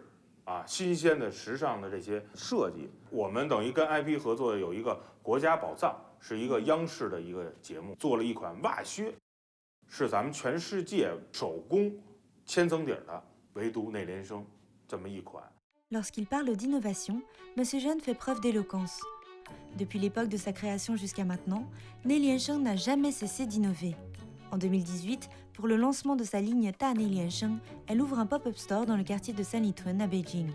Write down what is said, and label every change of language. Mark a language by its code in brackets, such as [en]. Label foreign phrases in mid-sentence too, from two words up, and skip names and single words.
[zh] 啊，新鲜的、时尚的这些设计，我们等于跟 IP 合作的有一个国家宝藏，是一个央视的一个节目，做了一款袜靴，是咱们全世界手工千层底的，唯独内联升这么一款。 [fr] Lorsqu'il parle d'innovation, Monsieur Jeune fait preuve d'éloquence. Depuis l'époque de sa création jusqu'à maintenant, Ne Liansheng n'a jamais cessé d'innover. En 2018, pour le lancement de sa ligne Ta Ne Liansheng, elle ouvre un pop-up store dans le quartier de Sanlitun à Beijing.